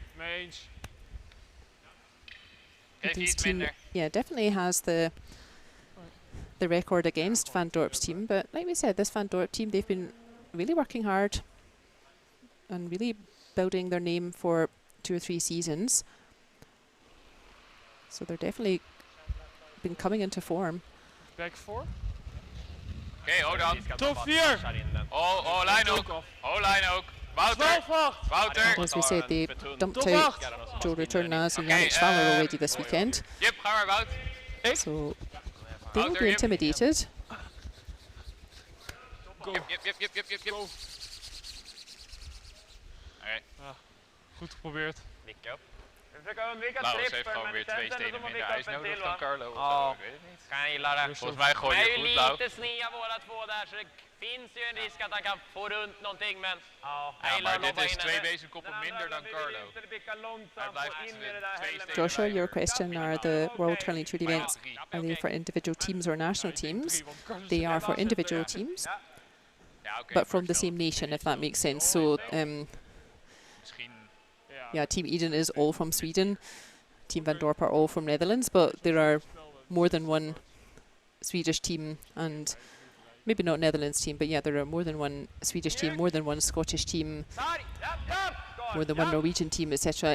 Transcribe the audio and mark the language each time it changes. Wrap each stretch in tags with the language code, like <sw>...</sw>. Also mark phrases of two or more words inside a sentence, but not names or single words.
<en>Edin's team, yeah, definitely has the record against Van Dorp's team, but like we said, this Van Dorp team, they've been really working hard and really building their name for 2 or 3 seasons. So they're definitely been coming into form. Back 4. Okay, hold on. Top 4.</en> <nl>Oh, lijn ook. Oh, lijn ook. Wouter. Wouter.</nl> <en>As we said, they dumped out Retornaz and Yannick Schwaller already this weekend. Yep,</en> <nl>ga maar, Wout.</nl> <en>So they will be intimidated. Yep.</en> <nl>Okay. Goed geprobeerd.</nl> <sv>Nicka upp.</sv> <nl>Laurens heeft gewoon weer 2 stenen minder ijs nodig dan Carlo. Of zo, ik weet het niet.</nl> <sv>Kan jag gilla det.</sv> <nl>Volgens mij gooi je goed, Lau.</nl> <sv>Lite snea båda två där, så det finns ju en risk att han kan få runt någonting, men...</sv> <nl>Ja, maar dit is 2 wezenkoppen minder dan Carlo. Hij blijft 2 stenen.</nl> <en>Joshua, your question, are the World Curling Tour events, are they for individual teams or national teams? They are for individual teams, but from the same nation, if that makes sense. So, yeah, Team Edin is all from Sweden. Team Van Dorp are all from Netherlands, but there are more than one Swedish team, and maybe not Netherlands team, but yeah, there are more than one Swedish team, more than one Scottish team, more than one Norwegian team, etc.</en>